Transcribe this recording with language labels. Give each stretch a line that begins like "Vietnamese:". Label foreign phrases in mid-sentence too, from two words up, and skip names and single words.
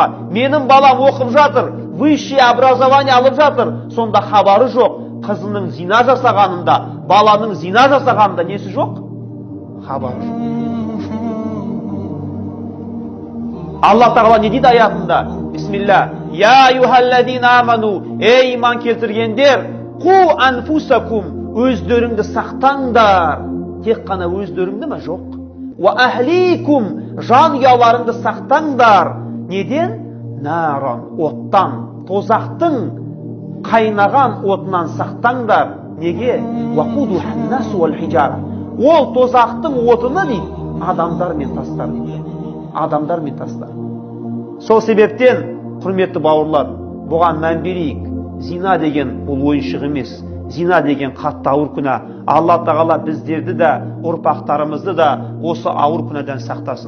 Kazakh: Менің балам оқып жатыр,
Russian: высшее образование
Kazakh: алып жатыр. Сонда хабары жоқ. Қызының зина жасағанында, баланың зина жасағанында несі жоқ? Хабары жоқ. Алла Тағала не дейді аятында? Бисмилля.
Arabic: يا أيها الذين آمنوا,
Kazakh: ей иман келтіргендер,
Arabic: قوا أنفسكم,
Kazakh: өздеріңді сақтаңдар. Тек қана өздеріңді ме? Жоқ.
Arabic: وأهليكم,
Kazakh: жанұяларыңды сақтаңдар. Неден? Наран, оттан, тозақтың қайнаған отынан сақтаңдар. Неге?
Arabic: وقودها الناس والحجارة.
Kazakh: Ол тозақтың отыны дейді, адамдар мен тастар дейді. Адамдар мен тастар. Сол себептен, құрметті бауырлар, бұған мән берейік. Зина деген бұл ойыншық емес. Зина деген қатты ауыр күнә. Алла Тағала біздерді де, ұрпақтарымызды да осы ауыр күнәден сақтасын.